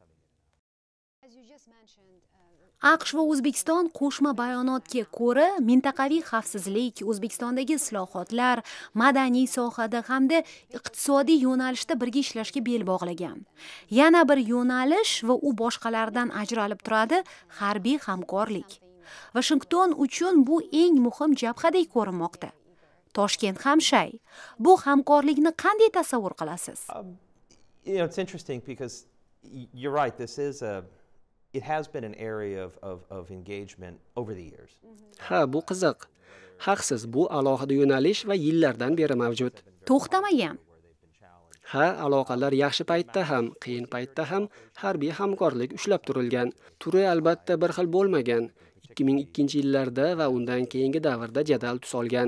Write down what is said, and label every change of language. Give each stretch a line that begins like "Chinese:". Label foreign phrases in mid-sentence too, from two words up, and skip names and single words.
Uzbek: AQSh va O'zbekiston qo'shma bayonotga ko'ra, mintaqaviy xavfsizlik, O'zbekistondagi islohotlar, madaniy sohada hamda iqtisodiy yo'nalishda birga ishlashga bel bog'lagan. Yana bir yo'nalish va u boshqalardan ajralib turadi, harbiy hamkorlik. Vashington uchun bu eng muhim jabhadek ko'rinmoqda. Toshkent ham shay. Bu hamkorlikni qanday tasavvur qilasiz?
English: It's interesting because you're right, it has been an area of engagement over the years.
Uzbek: Ha, bu qiziq. Haqsiz, bu alohida yo'nalish va yillardan beri mavjud. To'xtamagan. Ha, aloqalar yaxshi paytda ham, qiyin paytda ham harbiy hamkorlik ushlab turilgan. Turi albatta bir xil bo'lmagan. 2002-yillarda va undan keyingi davrda jadal tus olgan.